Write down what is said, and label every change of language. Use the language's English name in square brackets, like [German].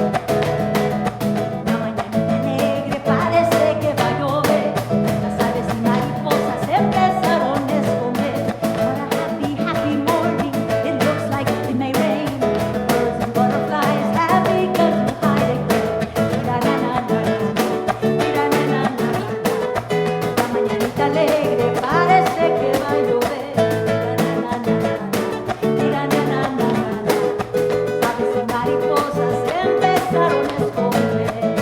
[Spanish] Una mañanita alegre parece que va a llover. Las aves y mariposas empezaron a esconder. [English] What a happy, happy morning. It looks like it may rain. Birds and butterflies have begun to hide again. La na na na na, na na na na. [Spanish] Una mañanita alegre parece que va a llover. La na na na na, na na na na. Aves y mariposas empezaron a esconder.